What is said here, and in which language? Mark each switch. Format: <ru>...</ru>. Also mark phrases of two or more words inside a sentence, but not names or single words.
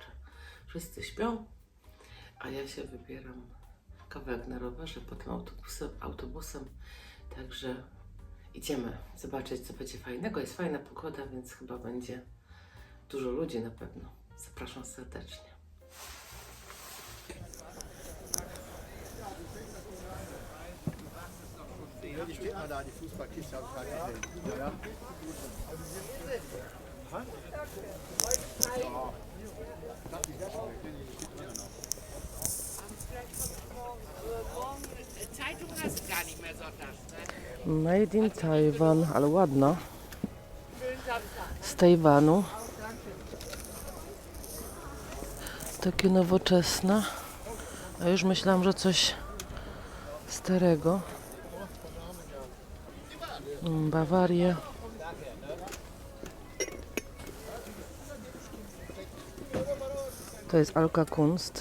<pl>Wszyscy śpią, a ja się wybieram kawałek na rowerze, potem autobusem. Także idziemy zobaczyć, co będzie fajnego. Jest fajna pogoda, więc chyba będzie dużo ludzi na pewno. Zapraszam serdecznie.</pl> <de>Die steht mal da, die Fußballkiste habe ich gerade gesehen. Ja, ja. Zeitung hast du gar nicht mehr sonntags, ne?</de> <en>Made in Taiwan,</en> <pl>ale ładna. Z Tajwanu. Takie nowoczesne. A już myślałam, że coś starego. Bawaria. To jest Alka Kunst.</pl>